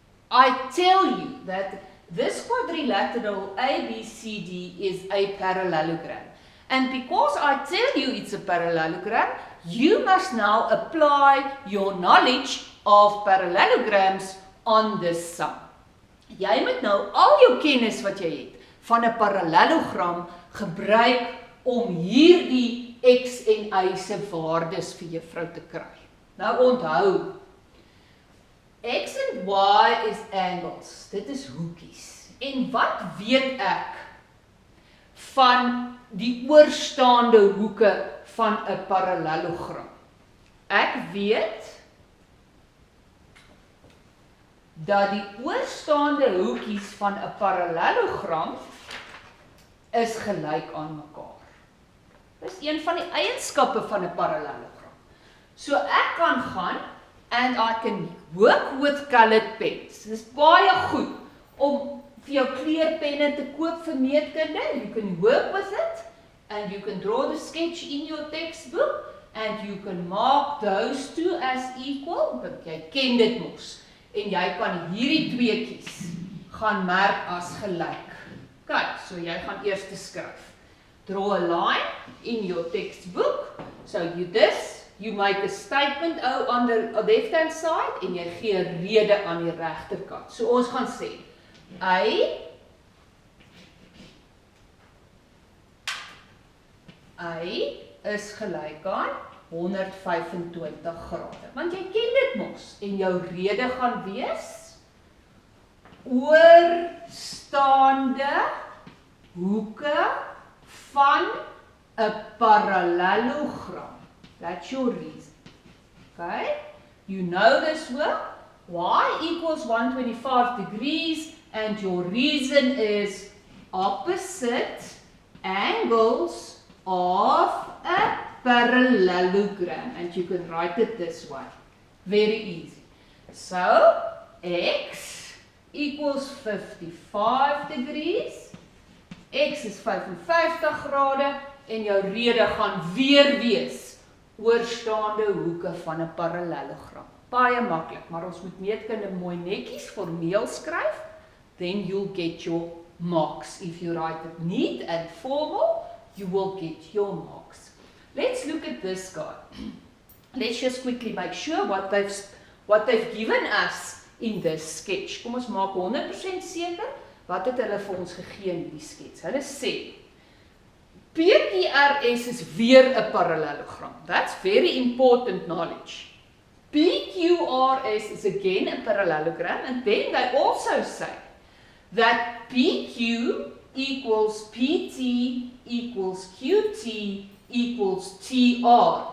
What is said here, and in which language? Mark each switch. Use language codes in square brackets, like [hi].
[en] I tell you that this quadrilateral ABCD is a parallelogram. And because I tell you it's a parallelogram, you must now apply your knowledge of parallelograms on this sum. [af] Jy moet nou al jou kennis wat jy het van 'n parallelogram gebruik om hierdie X en Y se waardes vir juffrou te kry. Nou onthou, X en Y is angles, dit is hoekies. En wat weet ek van die oorstaande hoeke van 'n parallelogram? Ek weet dat die oorstaande hoekies van 'n parallelogram is gelyk aan mekaar. Dis een van die eienskappe van 'n parallelogram. So ek kan gaan [en] and I can work with colored pens. [af] Dis baie goed om vir jou kleurpenne te koop vir meetkunde. [en] You can work with it and you can draw the sketch in your textbook and you can mark those two as equal, [af] want jy ken dit mos. En jy kan hierdie tweeetjies gaan merk as gelyk. Kyk, so jy gaan eers te skryf. [en] Draw a line in your textbook. So you make a statement on the left hand side [af] en jy gee 'n rede aan die regterkant. So ons gaan sê Y is gelyk aan 125 grade. Want jy ken dit mos en jou rede gaan wees oorstaande hoeke van 'n parallelogram. [en] That's your reason. Okay? You know this well. Y equals 125 degrees and your reason is opposite angles of a parallelogram. And you can write it this way. Very easy. So, X equals 55 degrees. [af] X is 55 grade en jou rede gaan weer wees oorstaande hoeke van 'n parallelogram. Baie maklik, maar ons moet meetkunde mooi netjies formeel skryf, [en] then you'll get your marks. If you write it neat and formal, you will get your marks. Let's look at this guy. Let's just quickly make sure what they've given us in this sketch. [af] Kom ons maak 100% seker. Wat het hulle vir ons gegee in die skets? Hulle sê, PQRS is weer 'n parallelogram. [en] That's very important knowledge. PQRS is again a parallelogram, and then they also say that PQ equals PT equals QT equals TR.